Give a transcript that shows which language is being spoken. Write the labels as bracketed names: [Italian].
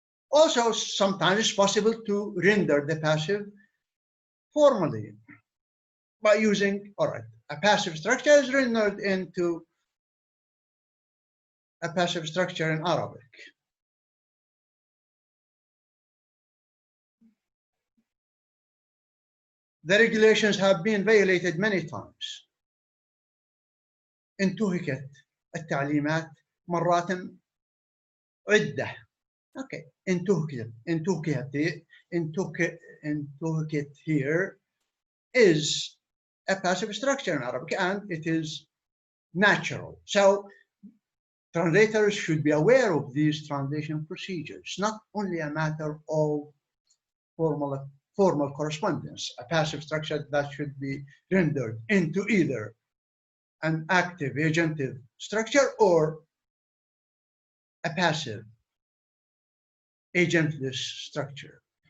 [English] Also, sometimes it's possible to render the passive formally by using, all right, a passive structure is rendered into a passive structure in Arabic. The regulations have been violated many times. [Arabic] انتهكت التعليمات مرات عدة. [English] Okay, انتهكت here is a passive structure in Arabic, and it is natural. So translators should be aware of these translation procedures, not only a matter of formal correspondence, a passive structure that should be rendered into either an active agentive structure or a passive agentless structure.